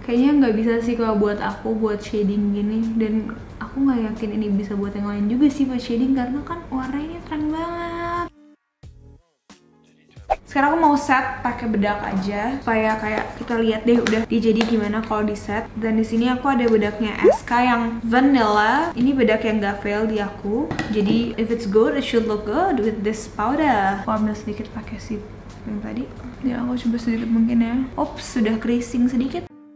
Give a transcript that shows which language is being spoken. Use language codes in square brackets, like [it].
[id] Kayaknya nggak bisa sih kalau buat aku buat shading gini, dan aku nggak yakin ini bisa buat yang lain juga sih buat shading karena kan warnanya terang banget. Sekarang aku mau set pakai bedak aja supaya kayak kita lihat deh udah jadi gimana kalau di set. Dan di sini aku ada bedaknya SK yang vanilla. Ini bedak yang gak fail di aku. Jadi [en] if it's good, it should look good with this powder. [id] Aku ambil sedikit pakai si yang tadi. Ya aku coba sedikit mungkin ya. Ops, sudah creasing sedikit.